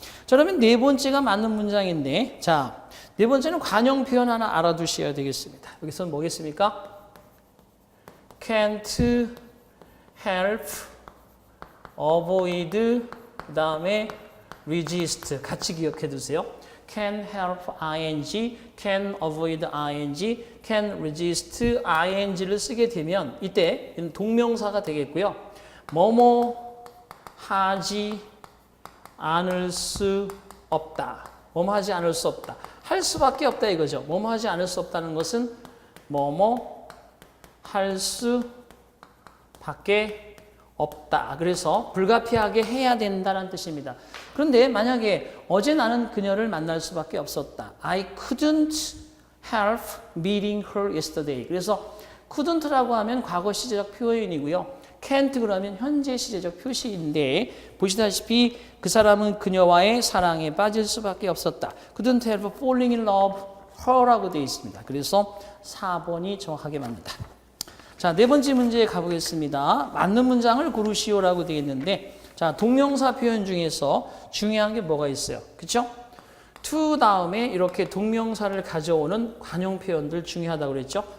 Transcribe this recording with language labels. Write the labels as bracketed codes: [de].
[ko] 자, 그러면 네 번째가 맞는 문장인데, 자, 네 번째는 관용 표현 하나 알아두셔야 되겠습니다. 여기서는 뭐겠습니까? can't help, avoid, 그 다음에 resist 같이 기억해 두세요. [en] can help ing, can avoid ing, can resist ing를 [ko] 쓰게 되면 이때 동명사가 되겠고요. 뭐뭐 하지 않을 수 없다. 뭐뭐 하지 않을 수 없다. 할 수밖에 없다 이거죠. 뭐뭐 하지 않을 수 없다는 것은 뭐뭐 할 수밖에 없다. 그래서 불가피하게 해야 된다는 뜻입니다. 그런데 만약에 어제 나는 그녀를 만날 수밖에 없었다. [en] I couldn't help meeting her yesterday. [ko] 그래서 couldn't라고 하면 과거 시제적 표현이고요. can't 그러면 현재 시제적 표시인데 보시다시피 그 사람은 그녀와의 사랑에 빠질 수밖에 없었다. [en] couldn't help falling in love her라고 [ko] 되어 있습니다. 그래서 4번이 정확하게 맞는다. 자, 네 번째 문제에 가보겠습니다. 맞는 문장을 고르시오라고 되어 있는데, 자, 동명사 표현 중에서 중요한 게 뭐가 있어요? 그쵸? to 다음에 이렇게 동명사를 가져오는 관용 표현들 중요하다고 그랬죠?